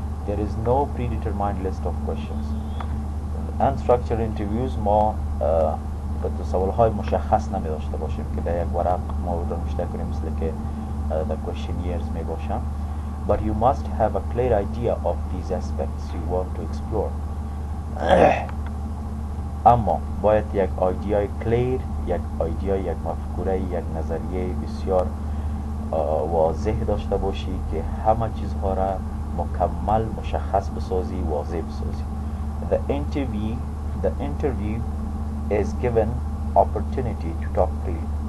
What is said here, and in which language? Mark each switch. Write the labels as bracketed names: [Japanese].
[English] There is no predetermined list of questions. [Persian] Unstructured interviews ما سوال های مشخص نمی داشته باشیم که در یک ورق ما رو نوشته کنیم مثل که در questionnaires می باشم. [English] But you must have a clear idea of these aspects you want to explore. [Persian] اما باید یک ایده کلیر، یک ایده، یک مفکوره، یک نظریه بسیار واضح داشته باشی که همه چیزها را مکمل مشخص بسازی، واضح بسازی. [English] The interview is given opportunity to talk freely.